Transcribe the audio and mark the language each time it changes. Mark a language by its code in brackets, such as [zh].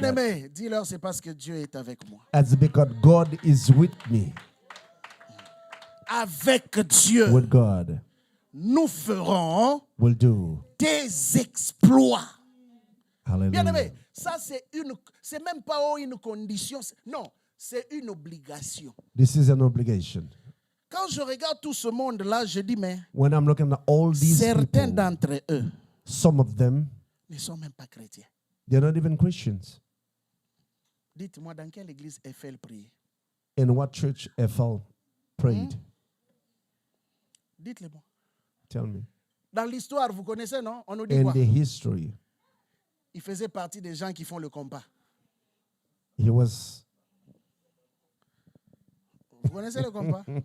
[fr] Bien-aimé, dis-leur, c'est parce que Dieu est avec moi. [en] It's because God is with me. [fr] Avec Dieu, [en] With God, [fr] nous ferons [en] will do. [fr] des exploits. Hallelujah. Bien-aimé, ça c'est même pas une condition, non, c'est une obligation. [en] This is an obligation. [fr] Quand je regarde tout ce monde-là, je dis, mais [en] When I'm looking at all these [fr] certains [en] people, [fr] d'entre eux [en] some of them, [fr] ne sont même pas chrétiens. [en] they're not even Christians. [fr] Dites-moi, dans quelle église Eiffel priait? [en] In what church Ethel prayed? [fr] Dites-le-moi. [en] Tell me. [fr] Dans l'histoire, vous connaissez, non? On nous dit [en] In [fr] quoi? [en] the history, [fr] Il faisait partie des gens qui font le compas. [en] he was. [fr] Vous connaissez le compas?